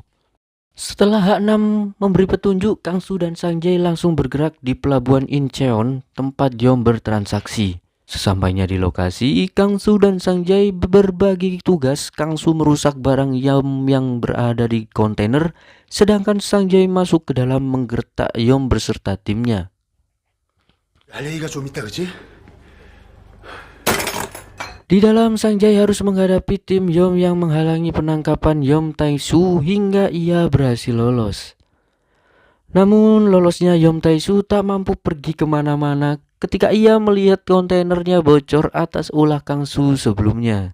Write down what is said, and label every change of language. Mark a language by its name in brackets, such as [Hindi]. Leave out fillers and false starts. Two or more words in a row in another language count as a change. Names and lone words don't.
[Indonesian] Setelah H6 memberi petunjuk, Kang Su dan Sang Jae langsung bergerak di pelabuhan Incheon, tempat Yom bertransaksi. Sesampainya di lokasi, Kang Su dan Sang Jae berbagi tugas. Kang Su merusak barang Yom yang berada di kontainer, sedangkan Sang Jae masuk ke dalam menggertak Yom beserta timnya. [Korean] 할 얘기가 좀 있다, 그지? [Indonesian] Di dalam, Sang Jae harus menghadapi tim Yom yang menghalangi penangkapan Yom Tae-su hingga ia berhasil lolos. Namun lolosnya Yom Tae-su tak mampu pergi kemana-mana ketika ia melihat kontainernya bocor atas ulah Kang Su sebelumnya.